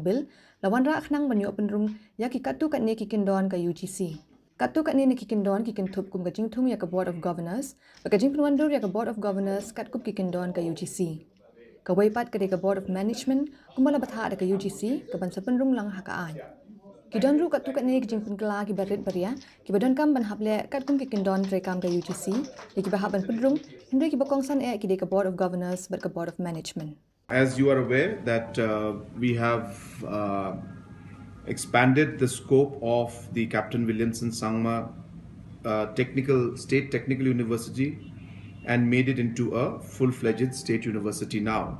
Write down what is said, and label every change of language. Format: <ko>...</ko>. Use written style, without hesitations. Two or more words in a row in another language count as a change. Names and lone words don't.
<kha>Bill la Wanrah khnang banyo penrung ya ki katu kat ne ki kyndon ka UGC katu kat ne ki kyndon ki kintup kum ka jingthung ya ka Board of Governors ba ka jingpun wandur ya ka Board of Governors kat kup ki kyndon ka UGC ka waipat ka de ka Board of Management kumala batha da ka UGC ka ban sa penrung lang ha ka an ki don ru katu kat ne ki jingpun kala ki barit baria ki badon kam ban haple kat kum ki kyndon treikam ka UGC ki ba ban penrung hindre ki bakongsan ki de ka Board of Governors ba ka Board of Management.</kha> <en>As you are aware that we have expanded the scope of the Captain Williamson Sangma State Technical University and made it into a full-fledged state university now.</en>